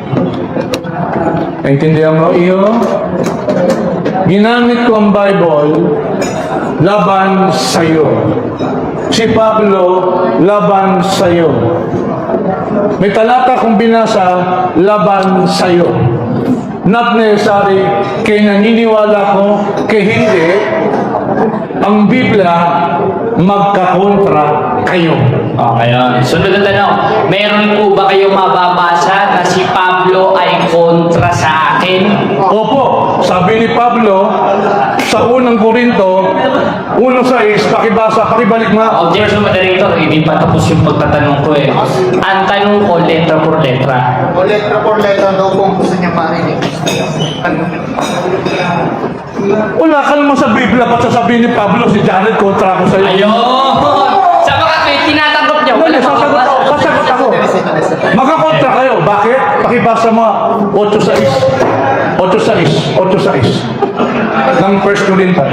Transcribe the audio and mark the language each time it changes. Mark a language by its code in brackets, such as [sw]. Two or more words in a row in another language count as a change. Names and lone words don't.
[tl] Naintindihan mo iyo? Ginamit ko ang Bible laban sa'yo. Si Pablo laban sa'yo. May talata kong binasa laban sa'yo. [en] Not necessary [tl] kay naniniwala ko, kay hindi, ang Biblia magkakontra kayo. Okay, sunod na tanong. Meron po ba kayong mababasa na si Pablo ay kontra sa akin? Opo, sabi ni Pablo sa unang Korinto, 1:6, pakibalik nga. [en] Objection, moderator, [tl] hindi pa tapos yung pagtatanong ko eh. Ang tanong ko, [es] letra por letra. [tl] O [es] letra por letra [tl] daw kung gusto niya marinig. Wala ka naman sa Biblia, ba't sasabihin ni Pablo, si Jared, kontra ako sa'yo? Ayun! Sa mga tinatanggap niyo, wala Sasagot ako. Magkakontra kayo. Bakit? Pakibasa mo 8:6 ng 1 Corinthians.